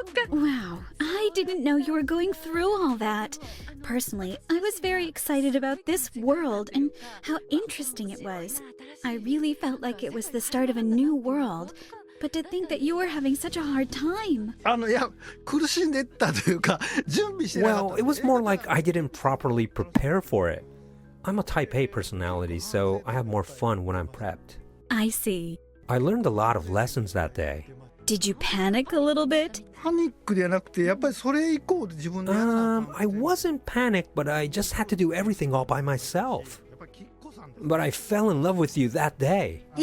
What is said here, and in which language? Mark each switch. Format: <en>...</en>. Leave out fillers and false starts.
<en>Wow, I didn't know you were going through all that. Personally, I was very excited about this world and how interesting it was. I really felt like it was the start of a new world. But to think that you were having such a hard time.</en> <ja>いや苦しんでったというか準備してなかった</ja> <en>Well, it was more like I didn't properly prepare for it. I'm a type A personality, so I have more fun when I'm prepped. I see. I learned a lot of lessons that day. Did you panic a little bit?</en> <ja>パニックではなくてやっぱりそれ以降で自分でやらな</ja> <en>I wasn't panicked, but I just had to do everything all by myself. But I fell in love with you that day.</en>